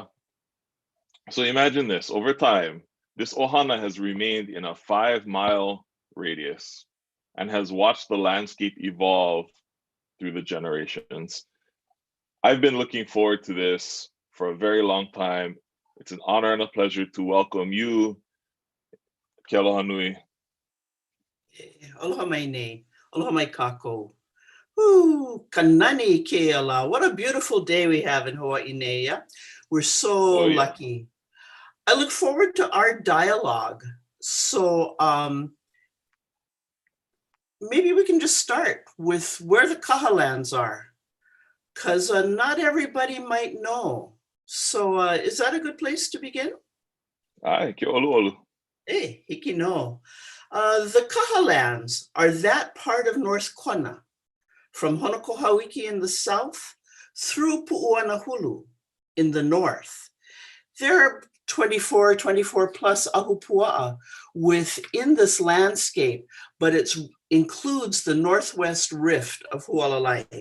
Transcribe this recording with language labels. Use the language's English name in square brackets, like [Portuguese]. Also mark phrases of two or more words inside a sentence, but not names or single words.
[English] So imagine this, over time, this ohana has remained in a 5-mile radius and has watched the landscape evolve through the generations. I've been looking forward to this for a very long time. It's an honor and a pleasure to welcome you, Kihalani. [Hawaiian] Aloha mai nei, aloha mai kako. Ooh, kanani ke ala. [English] What a beautiful day we have in Hawaii nei, yeah? We're so Oh yeah. lucky. I look forward to our dialogue. So maybe we can just start with where the kahalands are, because not everybody might know. So is that a good place to begin? [Hawaiian] Ai, ke olu olu. Hey, hiki no. [English] The kahalands are that part of North Kona, from Honokohauiki in the south through Pu'uanahulu in the north. There are 24 plus ahupua'a within this landscape, but it includes the northwest rift of Hualalai.